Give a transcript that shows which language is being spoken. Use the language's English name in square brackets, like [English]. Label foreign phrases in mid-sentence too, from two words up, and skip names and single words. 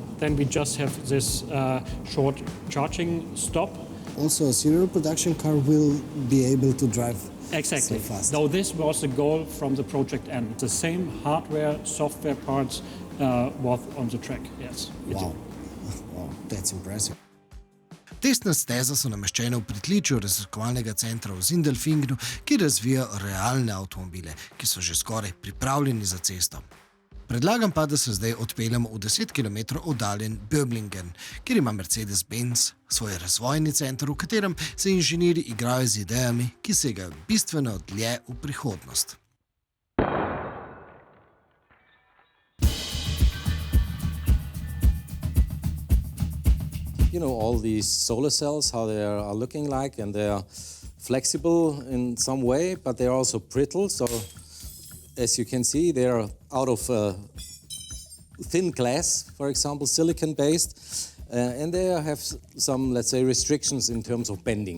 [English] Then we just have this short charging stop. Also, a serial production car will be able to drive exactly so fast. So this was the goal from the project end. The same hardware, software parts was on the track. Yes. Wow, that's impressive. [Slovenian] Testna steza so nameščene v pritličju raziskovalnega centra v Sindelfingenu, ki razvija realne avtomobile, ki so že skoraj pripravljeni za cesto. Predlagam pa, da se zdaj odpeljemo v 10 km oddaljen Böblingen, kjer ima Mercedes-Benz svoj razvojni center, v katerem se inženirji igrajo z idejami, ki segajo bistveno dlje v prihodnost. [English] You know, all these solar cells, how they are looking like, and they are flexible in some way, but they are also brittle. So, as you can see, they are out of thin glass, for example, silicon-based, and they have some, let's say, restrictions in terms of bending.